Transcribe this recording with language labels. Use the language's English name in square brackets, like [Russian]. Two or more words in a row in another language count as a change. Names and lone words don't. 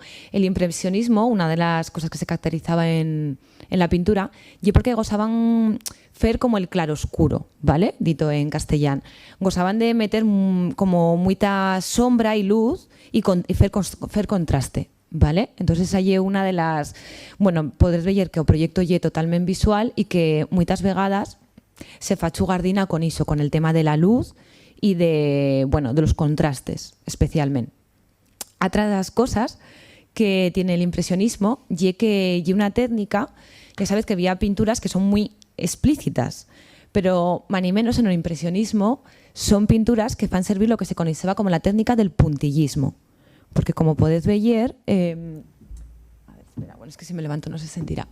[Spanish] El impresionismo, una de las cosas que se caracterizaba en la pintura, y porque gozaban fer como el claroscuro, ¿vale? Dito en castellano. Gozaban de meter como mucha sombra y luz y fer contraste, ¿vale? Entonces hay una de las... Bueno, podréis ver que el proyecto es totalmente visual y que muchas [Catalan] vegadas se fa [Spanish] chugardina con eso, con el tema de la luz y de los contrastes, especialmente. Otra de las cosas que tiene el impresionismo y que hay una técnica, ya sabes que había pinturas que son muy explícitas, pero más ni menos en el impresionismo son pinturas que [Catalan] fan servir [Spanish] lo que se conocía como la técnica del puntillismo, porque como podéis ver, a ver, espera, bueno, es que si me levanto no se sentirá.